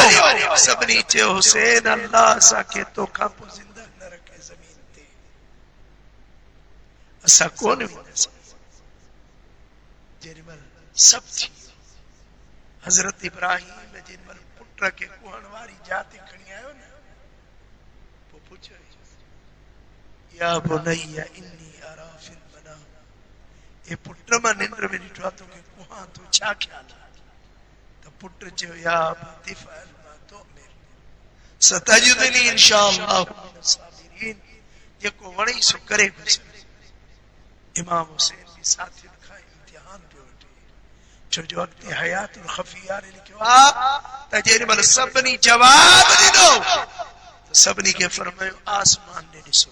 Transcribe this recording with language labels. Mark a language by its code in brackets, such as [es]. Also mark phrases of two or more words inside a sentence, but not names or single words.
[sd] सभिनी चयो हुसैन अल्लाह असांखे तोखां पोइ ज़िंदा न रखे ज़मीन ते, असां कोन वेंदासीं। जेॾी महिल सभु थी वियो, हज़रत इब्राहिम जेॾी महिल पुट खे कुहण वारी जात खणी आयो न, पोइ पुछो [ar] يا بني إني أرى في المنام, [sd] ए पुट मां निंड में ॾिठो आहे तोखे कुहां थो, छा ख्याल आहे? त पुट चयो [ar] يا أبت افعل ما تؤمر ستجدني إن شاء الله من الصابرين. [sd] जेको वणे सो करे गुज़रे। इमाम हुसैन बि साथियुनि खां इम्तिहान पियो वठे, छो जो अॻिते हयातुल ख़फिया लिखियो आहे त जेॾी महिल सभिनी जवाब ॾिनो त सभिनी खे फरमायो आसमान ॾे ॾिसो।